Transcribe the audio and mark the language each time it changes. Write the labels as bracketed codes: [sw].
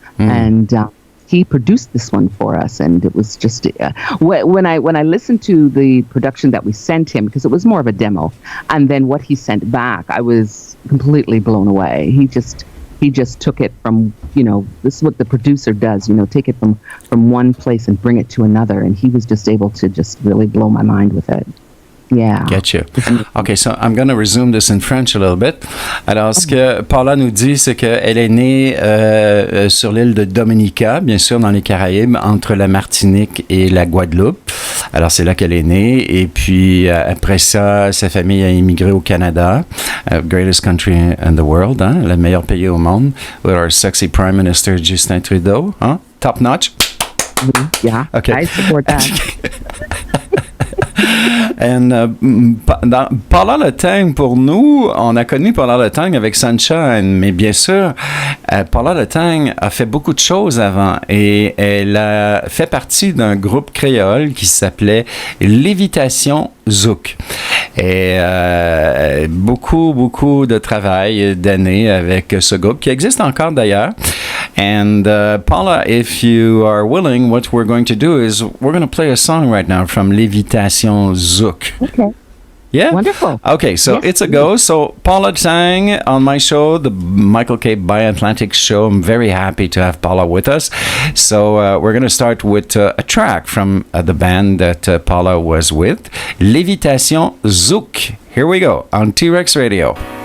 [en] And he produced this one for us, and it was just when I listened to the production that we sent him, because it was more of a demo, and then what he sent back, I was completely blown away. He just took it from, this is what the producer does, take it from one place and bring it to another, and he was just able to just really blow my mind with it. Yeah. Get you. Okay, so I'm going to resume this in French a little bit. [fr] Alors, ce que Paula nous dit, c'est qu'elle est née sur l'île de Dominica, bien sûr, dans les Caraïbes, entre la Martinique et la Guadeloupe. Alors, c'est là qu'elle est née. Et puis, après ça, sa famille a immigré au Canada, [en] greatest country in the world, [fr] hein, le meilleur pays au monde, [en] with our sexy Prime Minister Justin Trudeau, [fr] hein? [en] Top notch. Yeah, okay. I support that. [fr] And Paula Letang, pour nous, on a connu Paula Letang avec Sunshine, mais bien sûr, Paula Letang a fait beaucoup de choses avant et elle a fait partie d'un groupe créole qui s'appelait Lévitation Zouk. Et beaucoup de travail, d'années avec ce groupe qui existe encore d'ailleurs. [en] And Paula, if you are willing, what we're going to do is we're going to play a song right now from Lévitation Zouk. Okay. Yeah? Wonderful. Okay, so it's a go. So Paula sang on my show, the Michael K. Bi-Atlantic Show. I'm very happy to have Paula with us. So we're going to start with a track from the band that Paula was with, Lévitation Zouk. Here we go on Teerex Radio.